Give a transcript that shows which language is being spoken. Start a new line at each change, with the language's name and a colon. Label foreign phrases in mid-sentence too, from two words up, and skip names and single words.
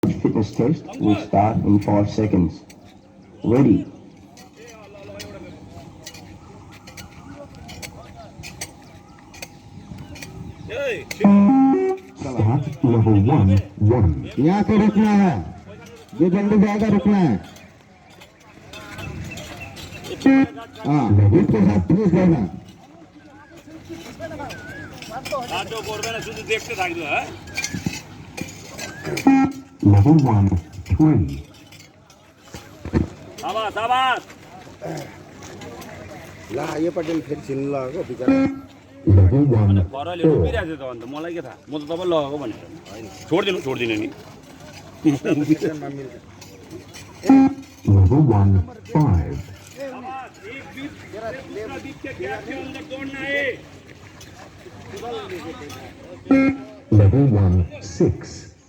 English: Fitness test will start in 5 seconds. Ready. Start level 1.
Hindi: यहाँ पे रुकना है, जो जल्दी जाएगा रुकना है। हाँ, लिफ्ट के साथ प्लीज जाना।
English: Level 1, 3.
Nepali: शाबाश ला यो पट्टि फेरि छिल्नु लगाएको बिचरा
English: Level 1,
Nepali: घरले
English: 4.
Nepali: रोपिरहेको थियो त अन्त मलाई के थाहा म त तपाईँ लगाएको भनेर छोडिदिनु नि बिचमा मिल्छ
English: Level 1, 5. Level 1, 6.